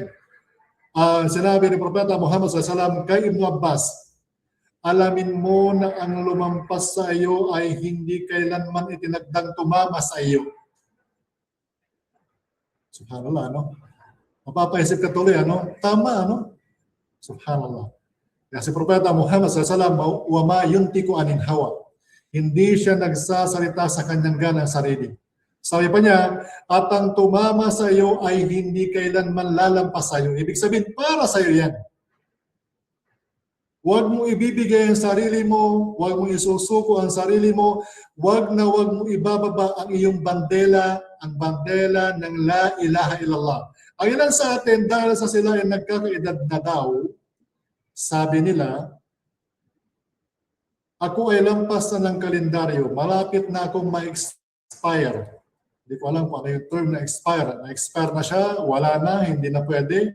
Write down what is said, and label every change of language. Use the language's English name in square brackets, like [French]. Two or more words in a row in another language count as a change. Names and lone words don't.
[Filipino] Sinabi ni Propeta Muhammad SAW kay Ibn Abbas, alamin mo na ang lumampas sa iyo ay hindi kailanman itinagdang tumama sa iyo. Subhanallah, no? Mapapaisip ka tuloy, ano? Tama, ano? Subhanallah. Kasi Propeta Muhammad SAW, [Arabic] وما ينطق عن الهوى. [Filipino] Hindi siya nagsasalita sa kanyang ganang sarili. Sabi pa niya, at ang tumama sa iyo ay hindi kailanman lalampas sa iyo. Ibig sabihin, para sa iyo yan. Huwag mo ibibigay ang sarili mo, huwag mo isusuko ang sarili mo, huwag mo ibababa ang iyong bandela, ang bandela ng [Arabic] لا إله إلا الله. [Filipino] Ang ilan sa atin, dahil sa sila ay nagkakaedad na daw, sabi nila, ako ay lampas na ng kalendaryo, malapit na akong ma-expire. Hindi ko alam kung ano yung term na expire. Na-expire na siya, wala na, hindi na pwede.